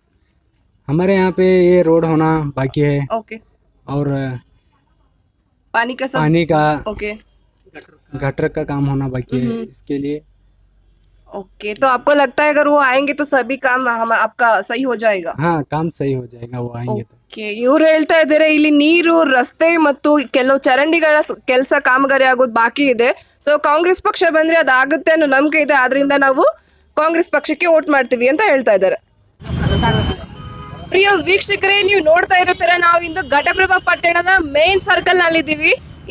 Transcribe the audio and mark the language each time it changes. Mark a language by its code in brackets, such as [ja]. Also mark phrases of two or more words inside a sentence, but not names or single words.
[hi] हमारे यहाँ पे ये रोड होना बाकी है. ओके, और पानी का सब? पानी का, ओके, गटर का काम होना बाकी है. इसके लिए ओके, तो आपको लगता है अगर वो आएंगे तो सभी काम आपका सही हो जाएगा? हाँ, काम सही हो जाएगा वो आएंगे तो. [kn] ಓಕೆ, ಇವ್ರು ಹೇಳ್ತಾ ಇದ್ದಾರೆ ಇಲ್ಲಿ ನೀರು, ರಸ್ತೆ ಮತ್ತು ಕೆಲವು ಚರಂಡಿಗಳ ಕೆಲಸ ಕಾಮಗಾರಿ ಆಗೋದು ಬಾಕಿ ಇದೆ. ಸೊ ಕಾಂಗ್ರೆಸ್ ಪಕ್ಷ ಬಂದ್ರೆ ಅದಾಗುತ್ತೆ ಅನ್ನೋ ನಂಬಿಕೆ ಇದೆ, ಆದ್ರಿಂದ ನಾವು ಕಾಂಗ್ರೆಸ್ ಪಕ್ಷಕ್ಕೆ ವೋಟ್ ಮಾಡ್ತೀವಿ ಅಂತ ಹೇಳ್ತಾ ಇದ್ದಾರೆ. ಪ್ರಿಯ ವೀಕ್ಷಕರೇ, ನೀವು ನೋಡ್ತಾ ಇರೋ ತರ ನಾವು ಇಂದು ಘಟಪ್ರಭಾ ಪಟ್ಟಣದ ಮೇನ್ ಸರ್ಕಲ್ ನಲ್ಲಿ ಇದ್ದೀವಿ.